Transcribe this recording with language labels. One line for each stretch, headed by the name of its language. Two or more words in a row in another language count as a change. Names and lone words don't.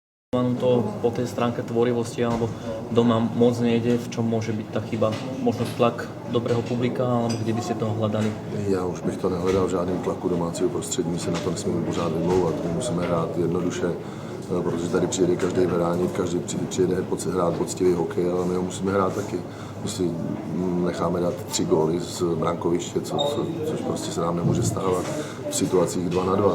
Slovak: Vám to po tej stránke tvorivosti alebo doma moc nejde, v čom môže byť tá chyba? Možno tlak dobrého publika, alebo kde by ste toho hledali?
Czech: Já už bych to nehledal v žádném tlaku domácího prostředí, my se na to nesmíme pořád vymlouvat, my musíme hrát jednoduše, protože tady přijede každý hráník, každý přijede hrát poctivý hokej, ale my ho musíme hrát taky. My si necháme dát 3 góly z brankoviště, což prostě se nám nemůže stávat v situacích 2-2.